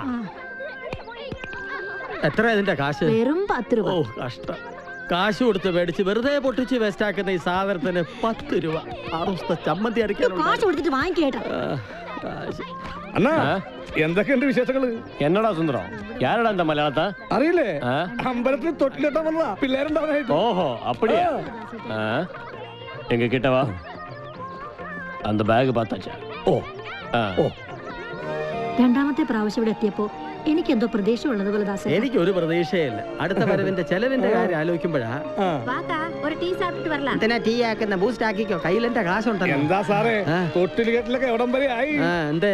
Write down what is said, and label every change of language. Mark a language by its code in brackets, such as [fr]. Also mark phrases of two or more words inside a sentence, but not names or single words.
[ml] എത്ര ഇതിന്റെ കാശ്? വെറും 10 രൂപ. ഓ കഷ്ടം. കാശ് കൊടുത്ത് മേടിച്ച് വെറുതെ പൊട്ടിച്ച് വേസ്റ്റ് ആക്കുന്ന ഈ സാധനത്തിന് 10 രൂപ. 6 ദിവസത്തെ ചമ്മന്തി അരയ്ക്കാനുണ്ട്. കാശ് കൊടുത്തിട്ട് വാങ്ങിക്കേട്ടാ. അണ്ണാ എന്തൊക്കെയുണ്ട് വിശേഷങ്ങള്? [ta] என்னடா சுந்தரம், யாரடா இந்த மலையாளத்தை? [ml] അറിയില്ലേ? അമ്പലത്തിൽ തൊട്ടിലെത്താൻ വന്നതാ പിള്ളേരുണ്ടാവാനായിട്ട്. [ta] ஓஹோ அப்படியா? எங்க கிட்ட வா. அந்த பேக் பார்த்தாச்சா? ഓ ஓ. [ml] രണ്ടാമത്തെ പ്രാവശ്യം ഇവിടെ എത്തിയപ്പോ എനിക്കെന്തോ പ്രതീക്ഷ ഉള്ളതുപോലെ ദാസേ. എനിക്കൊരു പ്രതീക്ഷയില്ല. അടുത്ത വരവിന്റെ ചെലവിന്റെ കാര്യം ആലോചിക്കുമ്പോഴാ. [ta] வாக்கா ஒரு டீ சாப்பிட்டு வரலாம். [ml] എന്തിനാ ടീ ആക്കുന്ന? ബൂസ്റ്റ് ആക്കിക്കോ, കയ്യിലെന്റെ കാശുണ്ടല്ലോ. എന്താ സാറേ തൊട്ടിലുകെട്ടിലൊക്കെ എവിടം വരെ ആയി? എന്തേ?